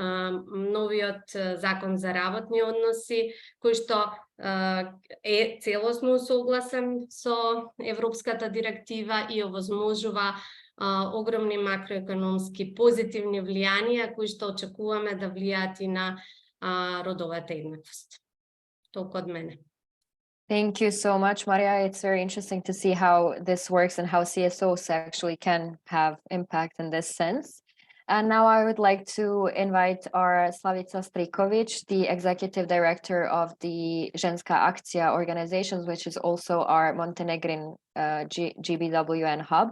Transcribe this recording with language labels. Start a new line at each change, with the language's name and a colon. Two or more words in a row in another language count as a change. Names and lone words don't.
Macedonian: закон за работни односи, кој што е целосно согласен со Европската директива и овозможува огромни макроекономски позитивни влијанија кои што очекуваме да влијаат и на родовата еднаквост. Толку од мене.
English: Thank you so much, Maria. It's very interesting to see how this works and how CSOs actually can have impact in this sense. And now I would like to invite our Slavica Strikovic, the Executive Director of the Ženska Akcija organizations, which is also our Montenegrin GBWN hub.